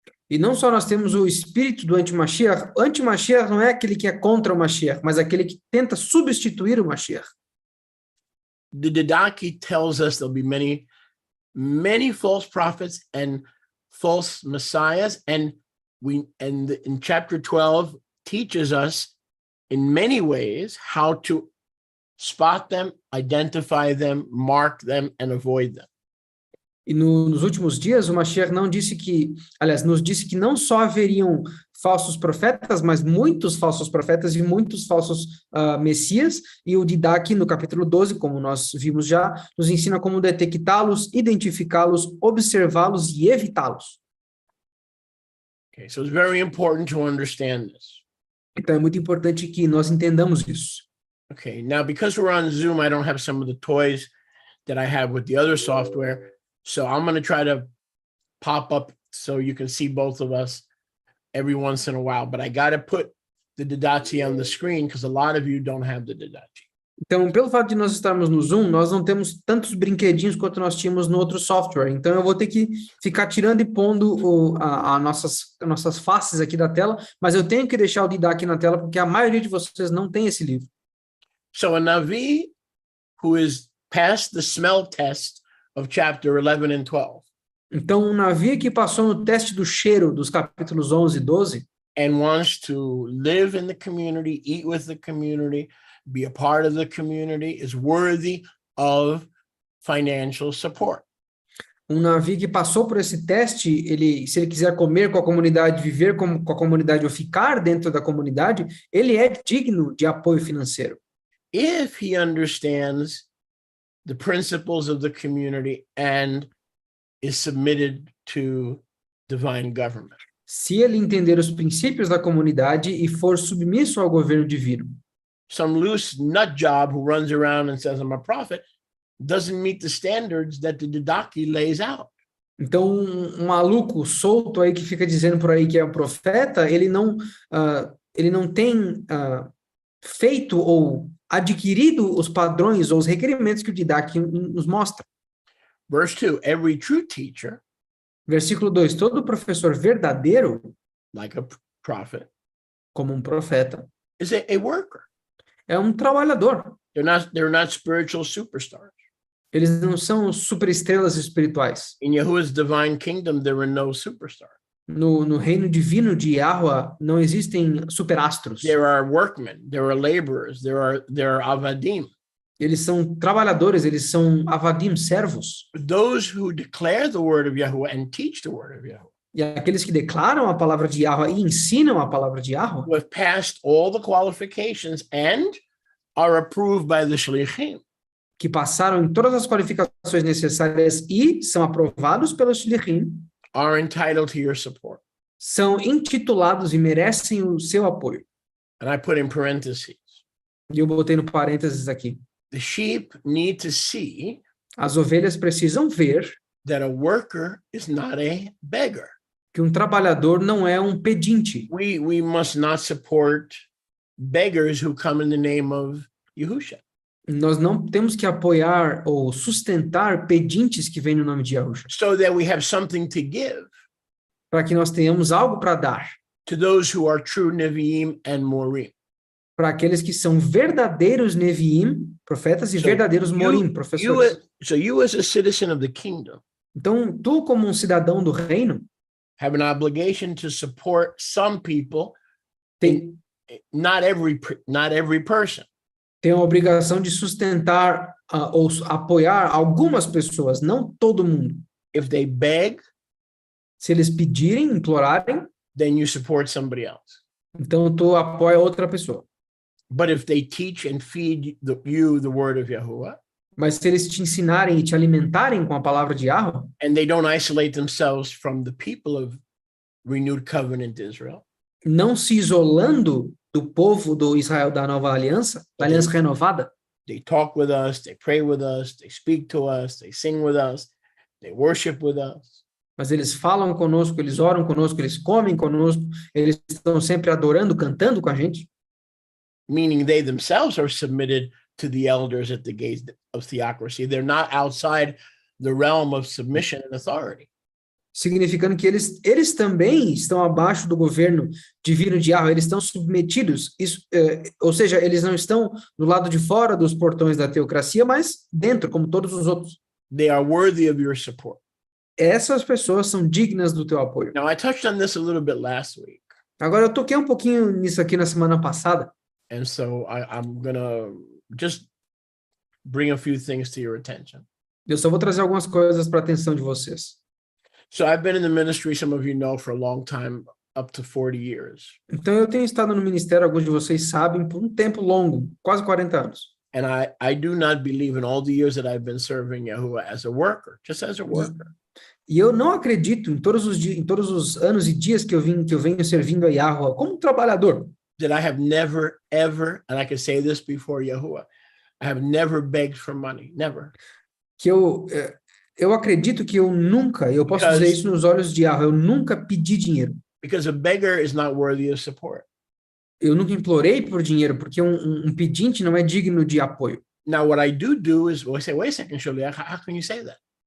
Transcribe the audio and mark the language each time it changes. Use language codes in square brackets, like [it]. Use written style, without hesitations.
[pt] E não só nós temos o espírito do anti-Mashiach não é aquele que é contra o Mashiach, mas aquele que tenta substituir o Mashiach. [en] The Didache tells us there'll be many false prophets and false messiahs, and in chapter 12 teaches us in many ways how to spot them, identify them, mark them, and avoid them. [pt] E nos últimos dias, o Mashiach nos disse que não só haveriam falsos profetas, mas muitos falsos profetas e muitos falsos messias, e o Didache, no capítulo 12, como nós vimos já, nos ensina como detectá-los, identificá-los, observá-los e evitá-los. [en] Okay, so it's very important to understand this. [pt] Então é muito importante que nós entendamos isso. [en] Okay, now because we're on Zoom, I don't have some of the toys that I have with the other software. So I'm going to try to pop up so you can see both of us every once in a while. But I got to put the Didache on the screen because a lot of you don't have the Didache. [pt] Então, pelo fato de nós estarmos no Zoom, nós não temos tantos brinquedinhos quanto nós tínhamos no outro software. Então, eu vou ter que ficar tirando e pondo nossas faces aqui da tela, mas eu tenho que deixar o Didache na tela porque a maioria de vocês não tem esse livro. [en] So a Navi who is past the smell test of chapter 11 and 12. [pt] Então, um Navi que passou no teste do cheiro dos capítulos 11 e 12 [en] and wants to live in the community, eat with the community, be a part of the community, is worthy of financial support. [pt] Um Navi que passou por esse teste, se ele quiser comer com a comunidade, viver com a comunidade ou ficar dentro da comunidade, ele é digno de apoio financeiro. [en] If he understands the principles of the community and is submitted to divine government. [pt] Se ele entender os princípios da comunidade e for submisso ao governo divino. [en] Some loose nut job who runs around and says, I'm a prophet, doesn't meet the standards that the Didache lays out. [pt] Então, um maluco solto aí que fica dizendo por aí que é um profeta, ele não tem feito ou adquirido os padrões ou os requerimentos que o Didache nos mostra. [en] Verse 2, every true teacher, [pt] versículo 2, todo professor verdadeiro, [en] like a prophet, [pt] como um profeta, [en] is a worker. [pt] É um trabalhador. [en] They're not spiritual superstars. [pt] Eles não são superestrelas espirituais. [en] In Yahuwah's divine kingdom, there are no superstars. [pt] No reino divino de Yahuwah não existem superastros. [en] There are workmen, there are laborers, there are avadim. [pt] Eles são trabalhadores, eles são avadim, servos. [en] Those who declare the word of Yahuwah and teach the word of Yahuwah. [pt] E aqueles que declaram a palavra de Yahweh e ensinam a palavra de Yahweh, [en] who have passed all the qualifications and are approved by the shlichim. [pt] que passaram em todas as qualificações necessárias e são aprovados pelos shlichim, [en] Are entitled to your support. [pt] são intitulados e merecem o seu apoio. [en] And I put in parentheses, [pt] E eu botei no parênteses aqui. [en] the sheep need to see [pt] As ovelhas precisam ver [en] that a worker is not a beggar. [pt] que um trabalhador não é um pedinte. [en] We must not support beggars who come in the name of Yahusha. [pt] Nós não temos que apoiar ou sustentar pedintes que vêm no nome de Yahusha, [en] So that we have something to give [pt] para que nós tenhamos algo para dar [en] to those who are true Nevi'im and Morim. [pt] para aqueles que são verdadeiros Neviim, profetas, e [en] So [pt] verdadeiros Morim, professores. [en] So you as a citizen of the kingdom [pt] Então, tu, como um cidadão do reino, [en] have an obligation to support some people, [pt] tem, [en] not every person. [pt] tem a obrigação de sustentar ou apoiar algumas pessoas, não todo mundo. [en] If they beg, [pt] Se eles pedirem, implorarem, [en] then you support somebody else. [pt] então tu apoia outra pessoa. [en] But if they teach and feed you the word of Yahuwah, [pt] Mas se eles te ensinarem e te alimentarem com a palavra de Yahweh, [en] and they don't isolate themselves from the people of renewed covenant Israel, [pt] não se isolando do povo do Israel da nova aliança, da aliança renovada, [en] they talk with us, they pray with us, they speak to us, they sing with us, they worship with us. [pt] mas eles falam conosco, eles oram conosco, eles comem conosco, eles estão sempre adorando, cantando com a gente, [en] Meaning they themselves are submitted to the elders at the gates of theocracy. They're not outside the realm of submission and authority. [pt] significando que eles também estão abaixo do governo divino de Yahweh, eles estão submetidos, ou seja, eles não estão do lado de fora dos portões da teocracia, mas dentro, como todos os outros. [en] They are worthy of your support. [pt] Essas pessoas são dignas do teu apoio. [en] Now, I touched on this a little bit last week. [pt] Agora, eu toquei um pouquinho nisso aqui na semana passada, [en] And so I'm going to just bring a few things to your attention. [pt] eu só vou trazer algumas coisas para a atenção de vocês. [en] So I've been in the ministry, some of you know, for a long time, up to 40 years. [pt] Então, eu tenho estado no ministério, alguns de vocês sabem, por um tempo longo, quase 40 anos. [en] And I do not believe in all the years that I've been serving Yahuwah as a worker, just as a worker. [pt] E eu não acredito em todos os anos e dias que eu venho servindo a Yahweh como um trabalhador. [en] That I have never, ever, and I can say this before Yahuwah, I have never begged for money, never. [pt] Que eu acredito que eu posso dizer isso nos olhos de Yahweh, eu nunca pedi dinheiro. [en] Because a beggar is not worthy of support. [pt] Eu nunca implorei por dinheiro, porque um pedinte não é digno de apoio. [en] Now, what I do is, well, I say, wait a second, Sholiach, how can you say that?